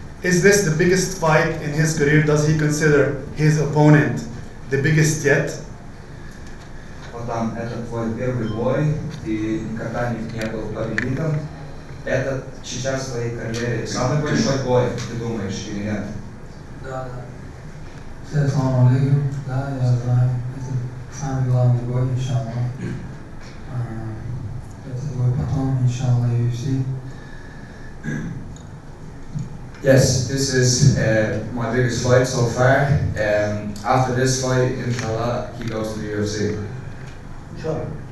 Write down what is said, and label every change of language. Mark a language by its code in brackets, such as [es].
[en] Is this the biggest fight in his career? Does he consider his opponent the biggest yet? [ru] Богдан, это твой первый бой, ты никогда не был победителем. Это сейчас в твоей карьере самый большой бой, ты думаешь, или нет? Да. [ar] Assalamu alaikum. [ru] Да, я знаю. Это самый главный бой, иншаллах. Это бой потом, иншаллах, UFC. [en] Yes, this is my biggest fight so far. After this fight, inshallah, he goes to the UFC. [ar] Inshallah.